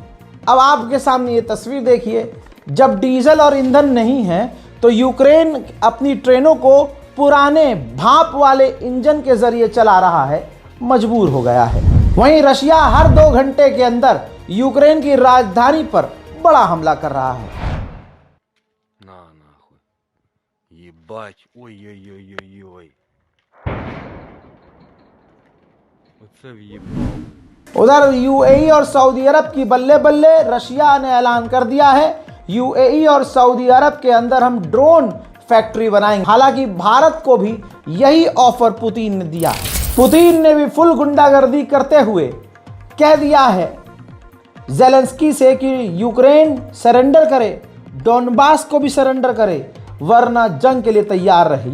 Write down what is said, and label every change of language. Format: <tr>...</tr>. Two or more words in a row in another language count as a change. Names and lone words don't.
<hi>अब आपके सामने ये तस्वीर देखिए, जब डीजल और ईंधन नहीं है तो यूक्रेन अपनी ट्रेनों को पुराने भाप वाले इंजन के ज़रिए चला रहा है, मजबूर हो गया है। वहीं रशिया हर 2 घंटे के अंदर यूक्रेन की राजधानी पर बड़ा हमला कर रहा है।</hi> <uk>На нахуй. Єбать. Ой-ой-ой-ой-ой. Оце в'єбав.</uk> <hi>उधर यूएई और सऊदी अरब की बल्ले बल्ले रशिया ने ऐलान कर दिया है, यूएई और सऊदी अरब के अंदर हम ड्रोन फैक्ट्री बनाएंगे। हालांकि भारत को भी यही ऑफर पुतिन ने दिया। पुतिन ने भी फुल गुंडागर्दी करते हुए कह दिया है ज़ेलेंस्की से कि यूक्रेन सरेंडर करे, डोनबास को भी सरेंडर करे, वरना जंग के लिए तैयार रहे।</hi>